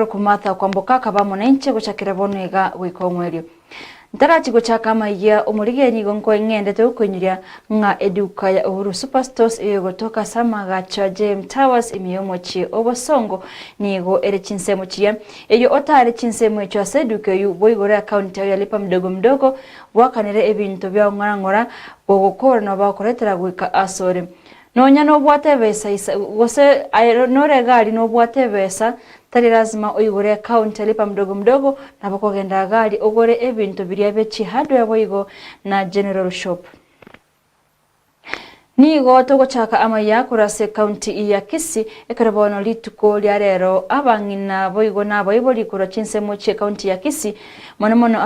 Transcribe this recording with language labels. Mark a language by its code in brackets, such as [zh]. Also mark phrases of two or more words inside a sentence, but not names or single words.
[guz] kumatha Kwamboka kabamo nenche guchakira bonega wikomwerio Ntarachi guchaka Amayia omurigeri gongo engende ukunyira nga eduka ya Uhuru Superstores gotoka samaga cha JM Towers imiyomochi obosongo nigo ere chinsemo chia eyo otare chinsemo echo aseduke yu boigore account ya [sw] lipa mdogo mdogo [guz] wakanere ebintu bya ngora gogokora no bakoretera gwika asore nonya no bwate besa gose no regari no bwate besa tari lazima oigore account [sw] lipa mdogo mdogo [guz] na bakogenda gari ogore ebintu biriya bechi hardware boigo na [en] general shop. [guz] Nigo togochaka Amayia kurase county ya Kisii ekarabono lituko lya rero abangina boigo na boiboli kuro chinsemo che county ya Kisii mono